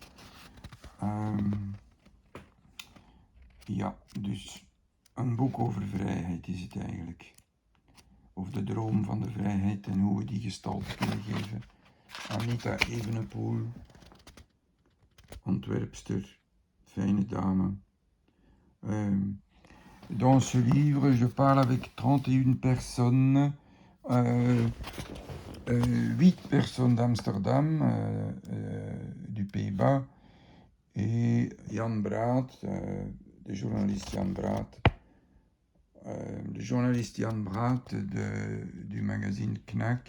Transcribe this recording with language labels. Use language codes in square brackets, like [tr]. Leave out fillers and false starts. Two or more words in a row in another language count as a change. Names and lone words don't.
[nl] Ja, dus een boek over vrijheid is het eigenlijk. Over de droom van de vrijheid en hoe we die gestalte kunnen geven. Anita Evenepoel, Antwerpster, fijne dame. [fr] Dans ce livre, je parle avec 31 personnes, 8 personnes d'Amsterdam, du Pays-Bas, et Jan Braat, de journaliste Jan Braat, du magazine Knack.